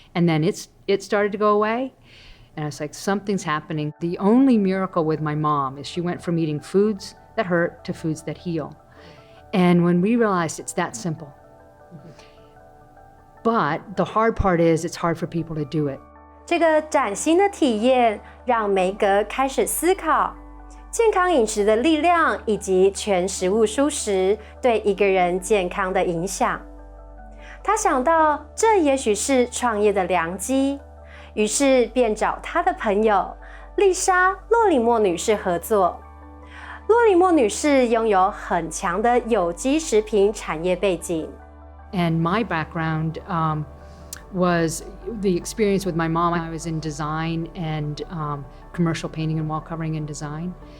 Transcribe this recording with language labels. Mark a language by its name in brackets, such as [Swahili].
[English] And then it started to go away. And I was like, something's happening. The only miracle with my mom is she went from eating foods that hurt to foods that heal. And when we realized it's that simple. But the hard part is it's hard for people to do it. [Chinese] 这个崭新的体验让梅格开始思考健康饮食的力量，以及全食物蔬食对一个人健康的影响。他想到这也许是创业的良机，于是便找他的朋友丽莎·洛里莫女士合作。洛里莫女士拥有很强的有机食品产业背景。 [English] And my background was the experience with my mom. I was in design and commercial painting and wall covering and design.